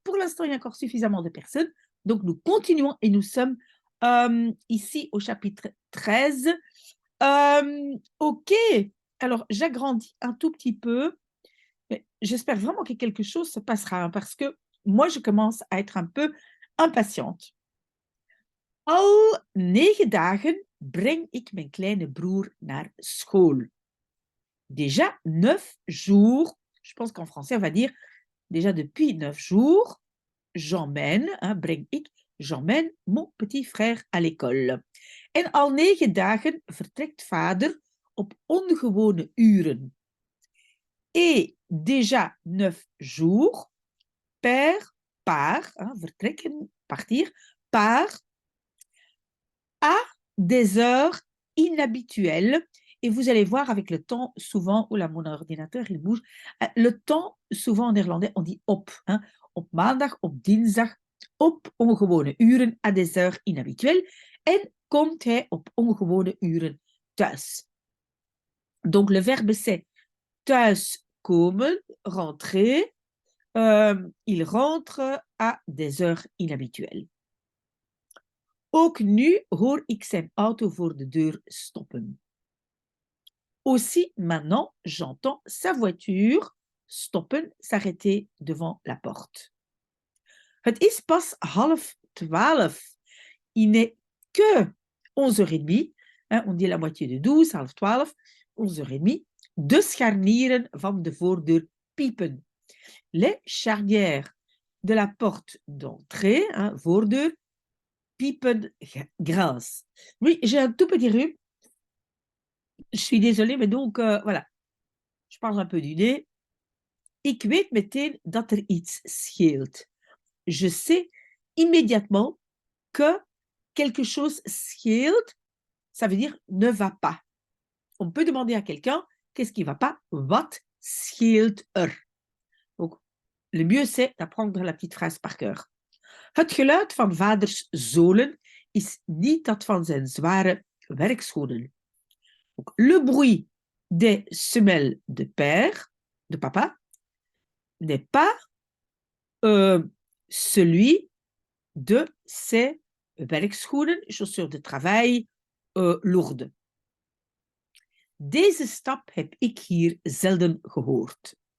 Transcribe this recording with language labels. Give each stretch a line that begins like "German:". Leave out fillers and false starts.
French: Pour l'instant, il y a encore suffisamment de personnes. Donc nous continuons et nous sommes ici au chapitre 13. Ok, alors j'agrandis un tout petit peu, mais j'espère vraiment que quelque chose se passera, hein, parce que moi, je commence à être un peu impatiente.
Dutch: Al 9 dagen breng ik mijn kleine broer naar school.
French: Déjà 9 jours, je pense qu'en français, on va dire déjà depuis 9 jours, j'emmène, hein,
Dutch: breng ik,
French: j'emmène mon petit frère à l'école.
Dutch: En al 9 dagen vertrekt vader op ongewone uren.
French: Et déjà 9 jours, père part, hein, vertrekken, partir, part à des heures inhabituelles. Et vous allez voir avec le temps, souvent, oula, mon ordinateur, il bouge. Le temps, souvent en néerlandais, on dit op. Hein,
Dutch: op maandag, op dinsdag, op ongewone uren,
French: à des heures inhabituelles.
Dutch: En komt hij op ongewone uren thuis.
French: Donc, le verbe, c'est thuis komen, rentrer. Il rentre à des heures inhabituelles.
Dutch: Ook nu hoor ik zijn auto voor de deur stoppen.
French: Aussi, maintenant, j'entends sa voiture stoppen, s'arrêter devant la porte.
Dutch: Het is pas 11:30.
French: Il n'est que 11h30. Hein, on dit la moitié de 12, 11:30, 11h30.
Dutch: De scharnieren van de voordeur piepen.
French: Les charnières de la porte d'entrée, hein, voordeur, piepen grincent. Oui, j'ai un tout petit rhume. Je suis désolée, mais donc, voilà. Je parle un peu du nez.
Dutch: Ik weet meteen dat er iets scheelt.
French: Je sais immédiatement que quelque chose scheelt. Ça veut dire ne va pas. On peut demander à quelqu'un qu'est-ce qui ne va pas.
Dutch: Wat scheelt er?
French: Donc, le mieux, c'est d'apprendre la petite phrase par cœur.
Dutch: Het geluid van vaders zolen is niet dat van zijn zware werkschoenen.
French: Donc, le bruit des semelles de père, de papa, n'est pas celui de ses werkschoenen, chaussures de travail lourdes.
Dutch: Deze stap heb ik hier zelden gehoord.